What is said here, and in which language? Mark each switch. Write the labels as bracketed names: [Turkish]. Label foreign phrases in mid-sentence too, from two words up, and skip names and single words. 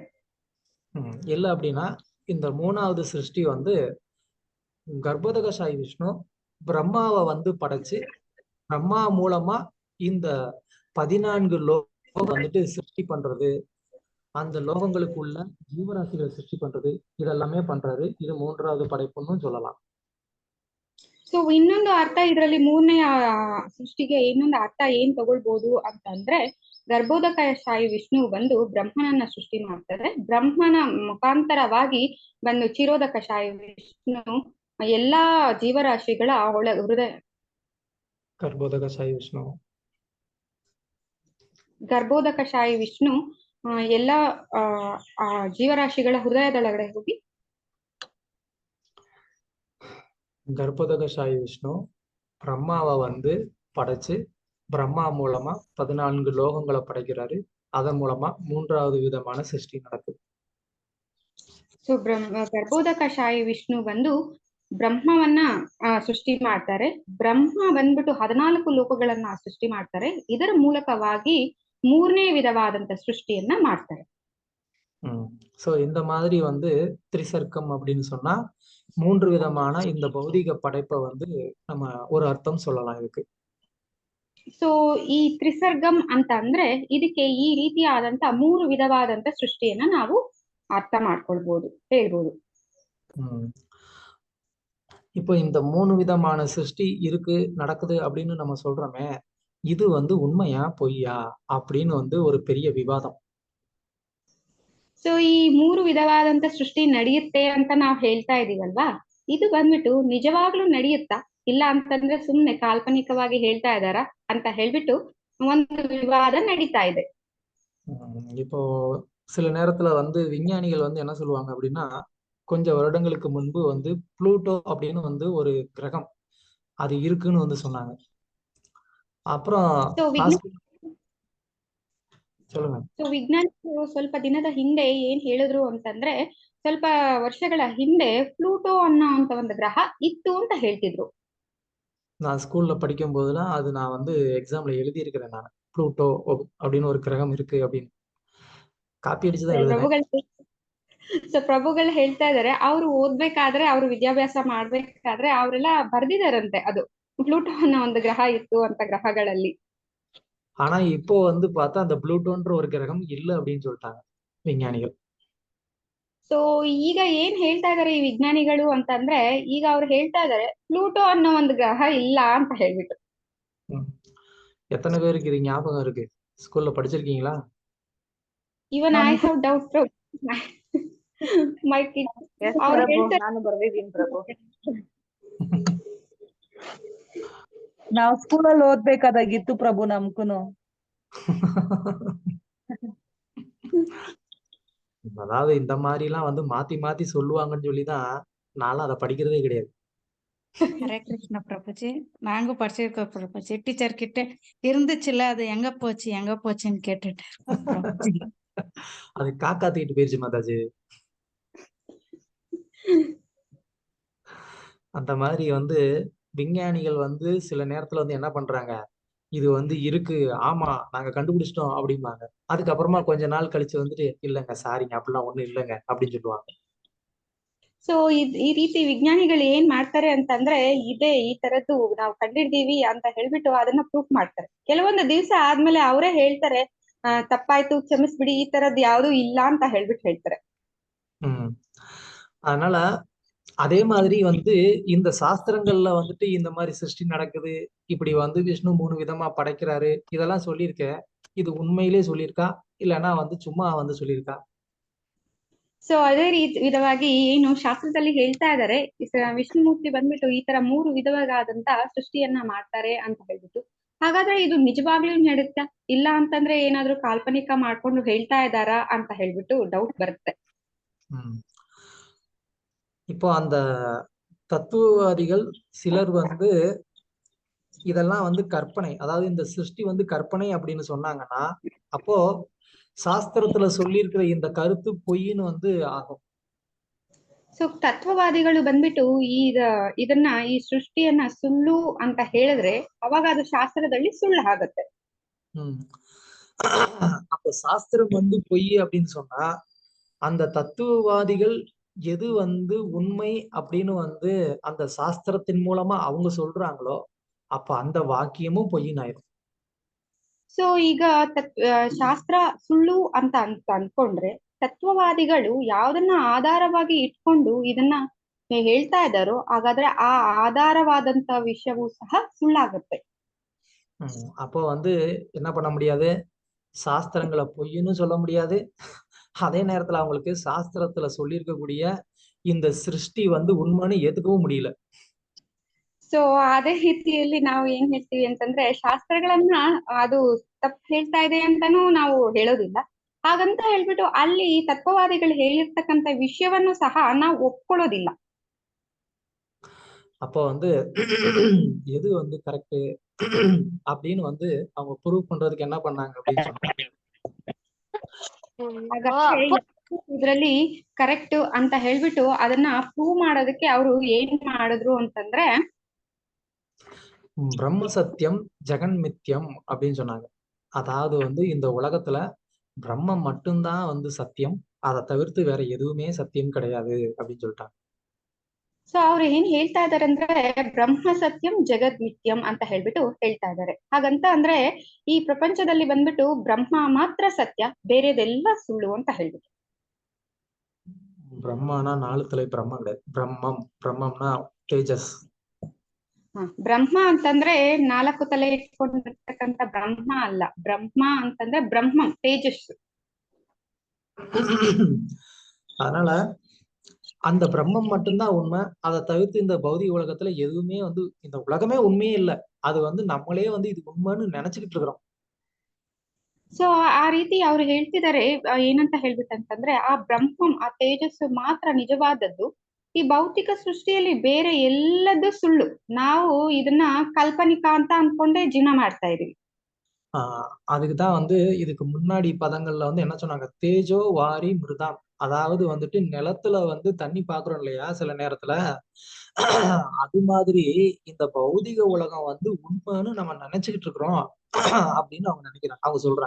[Tamil] இல்ல அப்படின்னா இந்த மூணாவது சிருஷ்டி வந்து கர்ப்போதகசாயி விஷ்ணு பிரம்மாவை வந்து படைச்சு பிரம்மா மூலமா இந்த 14 லோகம் வந்துட்டு சிருஷ்டி பண்றது, அந்த லோகங்களுக்குள்ள ஜீவராசிகளை சிருஷ்டி பண்றது, இதெல்லாமே பண்றாரு. இது மூன்றாவது படைப்புன்னு சொல்லலாம். [Kannada] ಸೊ ಇನ್ನೊಂದು ಅರ್ಥ ಇದರಲ್ಲಿ ಮೂರನೆಯ ಸೃಷ್ಟಿಗೆ ಇನ್ನೊಂದು ಅರ್ಥ ಏನ್ ತಗೊಳ್ಬಹುದು ಅಂತಂದ್ರೆ ಗರ್ಭೋದಕಶಾಹಿ ವಿಷ್ಣು ಬಂದು ಬ್ರಹ್ಮನನ್ನ ಸೃಷ್ಟಿ ಮಾಡ್ತಾರೆ. ಬ್ರಹ್ಮನ ಮುಖಾಂತರವಾಗಿ ಬಂದು ಕ್ಷೀರೋದಕಶಾಹಿ ವಿಷ್ಣು ಎಲ್ಲಾ ಜೀವರಾಶಿಗಳ ಹೃದಯ ಗರ್ಭೋದಕಶಾಹಿ ವಿಷ್ಣು ಎಲ್ಲ ಜೀವರಾಶಿಗಳ ಹೃದಯದೊಳಗಡೆ ಹೋಗಿ [Tamil] கர்ப்போதகசாயி விஷ்ணு பிரம்மாவை வந்து படைச்சு பிரம்மா மூலமா 14 லோகங்களை படைக்கிறாரு. அதன் மூலமா மூன்றாவது விதமான சிருஷ்டி நடக்குது. [Kannada] ಸೊ ಗರ್ಭೋದಕಶಾಹಿ ವಿಷ್ಣು ಬಂದು ಬ್ರಹ್ಮವನ್ನ ಸೃಷ್ಟಿ ಮಾಡ್ತಾರೆ. ಬ್ರಹ್ಮ ಬಂದ್ಬಿಟ್ಟು 14 ಲೋಕಗಳನ್ನ ಸೃಷ್ಟಿ ಮಾಡ್ತಾರೆ. ಇದರ ಮೂಲಕವಾಗಿ ಮೂರನೇ ವಿಧವಾದಂತ ಸೃಷ್ಟಿಯನ್ನ ಮಾಡ್ತಾರೆ. [Tamil] சோ இந்த மாதிரி வந்து திரிசர்க்கம் அப்படின்னு சொன்னா 3 விதமான இந்த பௌதிக படைப்பை வந்து நம்ம ஒரு அர்த்தம் சொல்லலாம் இதுக்கு. [Kannada] ಸೊ ಈ ತ್ರಿಸರ್ಗಂ ಅಂತ ಅಂದ್ರೆ ಇದಕ್ಕೆ ಈ ರೀತಿಯಾದಂತ 3 ವಿಧವಾದಂತ ಸೃಷ್ಟಿಯನ್ನ ನಾವು ಅರ್ಥ ಮಾಡ್ಕೊಳ್ಬಹುದು, ಹೇಳ್ಬೋದು. [Tamil] இப்போ இந்த 3 விதமான சிருஷ்டி இருக்கு நடக்குது அப்படின்னு நம்ம சொல்றோமே, இது வந்து உண்மையா பொய்யா அப்படின்னு வந்து ஒரு பெரிய விவாதம். [Kannada] ಸೊ ಈ ಮೂರು ವಿಧವಾದಂತ ಸೃಷ್ಟಿ ನಡೆಯುತ್ತೆ ಅಂತ ನಾವು ಹೇಳ್ತಾ ಇದೀವಲ್ವಾ, ಇದು ಬಂದ್ಬಿಟ್ಟು ನಿಜವಾಗ್ಲೂ ನಡೆಯುತ್ತಾ ಇಲ್ಲ ಅಂತಂದ್ರೆ ಸುಮ್ನೆ ಕಾಲ್ಪನಿಕವಾಗಿ ಹೇಳ್ತಾ ಇದಾರಾ ಅಂತ ಹೇಳ್ಬಿಟ್ಟು ಒಂದು ವಿವಾದ ನಡೀತಾ ಇದೆ. [Tamil] இப்போ சில நேரத்துல வந்து விஞ்ஞானிகள் வந்து என்ன சொல்லுவாங்க அப்படின்னா, கொஞ்சம் வருடங்களுக்கு முன்பு வந்து புளூட்டோ அப்படின்னு வந்து ஒரு கிரகம் அது இருக்குன்னு வந்து சொன்னாங்க. அப்புறம் [Kannada] ಸೊ [Tamil] நான் [Kannada] ವಿಜ್ಞಾನ [Tamil] ஸ்கூல் சொல்லுங்க. [Kannada] ಸೊ ವಿಜ್ಞಾನಿಗಳು ಸ್ವಲ್ಪ ದಿನದ ಹಿಂದೆ ಏನ್ ಹೇಳಿದ್ರು ಅಂತಂದ್ರೆ, ಸ್ವಲ್ಪ ವರ್ಷಗಳ ಹಿಂದೆ ಪ್ಲೂಟೋ ಅನ್ನೋ ಅಂತ ಒಂದು ಗ್ರಹ ಇತ್ತು ಅಂತ ಹೇಳ್ತಿದ್ರು. [Tamil] நான் ஸ்கூல்ல படிக்கும் போதெல்லாம் அது நான் வந்து எக்ஸாம்ல எழுதியிருக்கிறேன் நான். புளூட்டோ அப்படின்னு ஒரு கிரகம் இருக்கு அப்படின்னு காப்பி அடிச்சு தான் எழுதினேன். [Kannada] ಪ್ರಭುಗಳು ಸೊ ಪ್ರಭುಗಳು ಹೇಳ್ತಾ ಇದಾರೆ, ಅವ್ರು ಓದ್ಬೇಕಾದ್ರೆ, ಅವ್ರು ವಿದ್ಯಾಭ್ಯಾಸ ಮಾಡ್ಬೇಕಾದ್ರೆ ಅವರೆಲ್ಲ ಬರ್ದಿದಾರಂತೆ ಅದು ಪ್ಲೂಟೋ ಅನ್ನೋ ಒಂದು ಗ್ರಹ ಇತ್ತು ಅಂತ ಗ್ರಹಗಳಲ್ಲಿ. [Tamil] ஆனா இப்போ வந்து பார்த்தா அந்த புளூட்டோன்ற ஒரு கிரகம் இல்ல அப்படின்னு சொல்லிட்டாங்க விஞ்ஞானிகள். [Kannada] ಸೊ ಈಗ ಏನ್ ಹೇಳ್ತಾ ಇದಾರೆ ಈ ವಿಜ್ಞಾನಿಗಳು ಅಂತಂದ್ರೆ, ಈಗ ಅವ್ರು ಹೇಳ್ತಾ ಇದಾರೆ ಪ್ಲೂಟೋ ಅನ್ನೋ ಒಂದು ಗ್ರಹ ಇಲ್ಲ ಅಂತ ಹೇಳ್ಬಿಟ್ಟು. [Tamil] ம். எத்தனை பேருக்கு இது ஞாபகம் இருக்கு? ஸ்கூல்ல படிச்சிருக்கீங்களா? [English] even I [Kannada] ನನ್ಗೂ [English] have doubt my kid. [Kannada] ಎಸ್ ಅವ್ರು ಪ್ರಭು, ಹೇಳ್ತಾರೆ ನಾನು ಬರ್ದಿದ್ದೀನಿ ಪ್ರಭು. ನಾವು ಸ್ಕೂಲಲ್ಲಿ ಓದ್ಬೇಕಾದಾಗಿತ್ತು ಪ್ರಭು ನಮ್ಕೂನು. [Tamil] அதாவது இந்த மாதிரி எல்லாம் வந்து மாத்தி மாத்தி சொல்லுவாங்கன்னு சொல்லிதான் நான்லாம் அதை படிக்கிறதே கிடையாது. ஹரே கிருஷ்ண பிரபுஜி, நாங்க படிச்சிருக்கோம் பிரபுஜி. டீச்சர் கிட்ட இருந்துச்சுல, அது எங்க போச்சுன்னு கேட்டுட்டு இருக்கோம் பிரபுஜி. அது காக்கா தூக்கிட்டு போயிருச்சு மாதாஜி. அந்த மாதிரி வந்து விஞ்ஞானிகள் வந்து சில நேரத்துல வந்து என்ன பண்றாங்க, இது வந்து இருக்கு, ஆமா நாங்க கண்டுபிடிச்சிட்டோம் அப்படிம்பாங்க. அதுக்கப்புறமா கொஞ்ச நாள் கழிச்சு வந்துட்டு இல்லைங்க சாரிங்க அப்படிலாம் ஒண்ணும் இல்லைங்க அப்படின்னு சொல்லுவாங்க. [Kannada] ಸೊ ಈ ರೀತಿ ವಿಜ್ಞಾನಿಗಳು ಏನ್ ಮಾಡ್ತಾರೆ ಅಂತಂದ್ರೆ, ಇದೇ ಈ ತರದ್ದು ನಾವು ಕಂಡಿಡ್ದೀವಿ ಅಂತ ಹೇಳ್ಬಿಟ್ಟು ಅದನ್ನ ಪ್ರೂಫ್ ಮಾಡ್ತಾರೆ. ಕೆಲವೊಂದು ದಿವಸ ಆದ್ಮೇಲೆ ಅವರೇ ಹೇಳ್ತಾರೆ, ತಪ್ಪಾಯ್ತು ಕ್ಷಮಿಸ್ಬಿಡಿ, ಈ ತರದ್ ಯಾವ್ದು ಇಲ್ಲ ಅಂತ ಹೇಳ್ಬಿಟ್ಟು ಹೇಳ್ತಾರೆ. [Tamil] ம் அதனால அதே மாதிரி வந்து இந்த சாஸ்திரங்கள்ல வந்துட்டு இந்த மாதிரி சிருஷ்டி நடக்குது, இப்படி வந்து விஷ்ணு 3 விதமா படைக்கிறாரு, இதெல்லாம் சொல்லியிருக்க. இது உண்மையிலே சொல்லியிருக்கா இல்லைன்னா வந்து சும்மா வந்து சொல்லியிருக்கா? [Kannada] ಸೊ ಅದೇ ವಿಧವಾಗಿ ಏನು ಶಾಸ್ತ್ರದಲ್ಲಿ ಹೇಳ್ತಾ ಇದಾರೆ, ವಿಷ್ಣುಮೂರ್ತಿ ಬಂದ್ಬಿಟ್ಟು ಈ ತರ 3 ವಿಧವಾದಂತ ಸೃಷ್ಟಿಯನ್ನ ಮಾಡ್ತಾರೆ ಅಂತ ಹೇಳ್ಬಿಟ್ಟು. ಹಾಗಾದ್ರೆ ಇದು ನಿಜವಾಗ್ಲೂ ನಡುತ್ತಾ ಇಲ್ಲ ಅಂತಂದ್ರೆ ಏನಾದ್ರೂ ಕಾಲ್ಪನಿಕ ಮಾಡ್ಕೊಂಡು ಹೇಳ್ತಾ ಇದಾರಾ ಅಂತ ಹೇಳ್ಬಿಟ್ಟು ಡೌಟ್ ಬರುತ್ತೆ. [Tamil] ம் இப்போ அந்த தத்துவவாதிகள் சிலர் வந்து இதெல்லாம் வந்து கற்பனை, அதாவது இந்த சிருஷ்டி வந்து கற்பனை அப்படின்னு சொன்னாங்கன்னா, அப்போ சாஸ்திரத்துல சொல்லி இருக்கிற இந்த கருத்து பொய்ன்னு வந்து ஆகும். [Kannada] ಸೊ ತತ್ವವಾದಿಗಳು ಬಂದ್ಬಿಟ್ಟು ಇದನ್ನ ಈ ಸೃಷ್ಟಿಯನ್ನ ಸುಳ್ಳು ಅಂತ ಹೇಳಿದ್ರೆ ಅವಾಗ ಅದು ಶಾಸ್ತ್ರದಲ್ಲಿ ಸುಳ್ಳು ಆಗುತ್ತೆ. [Tamil] ம் அப்போ சாஸ்திரம் வந்து பொய் அப்படின்னு சொன்னா, அந்த தத்துவவாதிகள் எது வந்து உண்மை அப்படின்னு வந்து அந்த சாஸ்திரத்தின் மூலமா அவங்க சொல்றாங்களோ, அப்ப அந்த வாக்கியமும் பொய்ன்னு ஆயிரும். [Kannada] ಸೊ ಈಗ ಶಾಸ್ತ್ರ ಸುಳ್ಳು ಅಂತ ಅನ್ಕೊಂಡ್ರೆ, ತತ್ವವಾದಿಗಳು ಯಾವ್ದನ್ನ ಆಧಾರವಾಗಿ ಇಟ್ಕೊಂಡು ಇದನ್ನ ಹೇಳ್ತಾ ಇದ್ದಾರೋ, ಹಾಗಾದ್ರೆ ಆ ಆಧಾರವಾದಂತ ವಿಷಯವೂ ಸಹ ಸುಳ್ಳಾಗುತ್ತೆ. [Tamil] அப்போ வந்து என்ன பண்ண முடியாது, சாஸ்திரங்களை பொய்ன்னு சொல்ல முடியாது. அதே நேரத்துல அவங்களுக்கு சாஸ்திரத்துல சொல்லியிருக்கக்கூடிய இந்த சிருஷ்டி வந்து உண்மைன்னு ஏத்துக்கவும் முடியல. [Kannada] ಸೊ ಅದೇ ರೀತಿಯಲ್ಲಿ ನಾವು ಏನ್ ಹೇಳ್ತೀವಿ ಅಂತಂದ್ರೆ, ಶಾಸ್ತ್ರಗಳನ್ನ ಅದು ತಪ್ಪು ಹೇಳ್ತಾ ಇದೆ ಅಂತಾನೂ ನಾವು ಹೇಳೋದಿಲ್ಲ. ಹಾಗಂತ ಹೇಳ್ಬಿಟ್ಟು ಅಲ್ಲಿ ತತ್ವವಾದಿಗಳು ಹೇಳಿರ್ತಕ್ಕಂಥ ವಿಷಯವನ್ನು ಸಹ ನಾವು ಒಪ್ಕೊಳ್ಳೋದಿಲ್ಲ. [Tamil] அப்போ வந்து எது வந்து கரெக்ட் அப்படின்னு வந்து அவங்க ப்ரூவ் பண்றதுக்கு என்ன பண்ணாங்க அப்படின்னு சொன்னா, [Kannada] ಹಾಗಾದ್ರೆ ಇದ್ರಲ್ಲಿ ಕರೆಕ್ಟ್ ಅಂತ ಹೇಳ್ಬಿಟ್ಟು ಅದನ್ನ ಪ್ರೂವ್ ಮಾಡೋದಕ್ಕೆ ಅವರು ಏನ್ ಮಾಡಿದ್ರು ಅಂತಂದ್ರೆ, [Sanskrit] ब्रह्म सत्यम् जगन् मिथ्यम् [Tamil] அப்படின்னு சொன்னாங்க. அதாவது வந்து இந்த உலகத்துல பிரம்மம் மட்டும்தான் வந்து சத்தியம், அதை தவிர்த்து வேற எதுவுமே சத்தியம் கிடையாது அப்படின்னு சொல்லிட்டாங்க. [Kannada] ಸೊ ಅವ್ರು ಏನ್ ಹೇಳ್ತಾ ಇದಾರೆ ಅಂದ್ರೆ, [Sanskrit] ब्रह्म सत्यं जगद् मिथ्यं [Kannada] ಅಂತ ಹೇಳ್ಬಿಟ್ಟು ಹೇಳ್ತಾ ಇದಾರೆ. ಹಾಗಂತ ಅಂದ್ರೆ ಈ ಪ್ರಪಂಚದಲ್ಲಿ ಬಂದ್ಬಿಟ್ಟು ಬ್ರಹ್ಮ ಮಾತ್ರ ಸತ್ಯ, ಬೇರೆದೆಲ್ಲ ಸುಳ್ಳು ಅಂತ ಹೇಳ್ಬಿಟ್ಟು. [Tamil] பிரம்மானா 4 தலை பிரம்மம் கிடையாது. பிரம்மம்னா தேஜஸ். [Kannada] ಬ್ರಹ್ಮ ಅಂತಂದ್ರೆ 4 ತಲೆ ಇಟ್ಕೊಂಡಿರ್ತಕ್ಕಂಥ ಬ್ರಹ್ಮ ಅಲ್ಲ. ಬ್ರಹ್ಮ ಅಂತಂದ್ರೆ ಬ್ರಹ್ಮಂ, ತೇಜಸ್ಸು. [Tamil] அதனால அந்த பிரம்மம் மட்டும்தான் உண்மை. அதை தவிர்த்து இந்த பௌதிக உலகத்துல எதுவுமே இந்த உலகமே உண்மையே இல்லை. அது நம்மளே இது உண்மைன்னு நினைச்சுக்கிட்டு இருக்கிறோம். [Kannada] ಸೊ ಆ ರೀತಿ ಅವ್ರು ಹೇಳ್ತಿದ್ದಾರೆ, ಏನಂತ ಹೇಳ್ಬಿಟ್ಟಂತಂದ್ರೆ ಆ ಬ್ರಹ್ಮಂ, ಆ ತೇಜಸ್ಸು ಮಾತ್ರ ನಿಜವಾದದ್ದು. ಈ ಭೌತಿಕ ಸೃಷ್ಟಿಯಲ್ಲಿ ಬೇರೆ ಎಲ್ಲದೂ ಸುಳ್ಳು. ನಾವು ಇದನ್ನ ಕಾಲ್ಪನಿಕ ಅಂತ ಅನ್ಕೊಂಡೇ ಜೀವನ ಮಾಡ್ತಾ ಇದೀವಿ. [Tamil] அதுக்குதான் இதுக்கு முன்னாடி பதங்கள்ல என்ன சொன்னாங்க, [Sanskrit] तेजो वारि मृदां. [Tamil] அதாவது நிலத்துல தண்ணி பாக்குறோம் இல்லையா சில நேரத்துல, அது மாதிரி இந்த பௌதிக உலகம் உண்மைன்னு நம்ம நினைச்சுக்கிட்டு இருக்கிறோம் அப்படின்னு அவங்க நினைக்கிறாங்க, அவங்க சொல்றாங்க.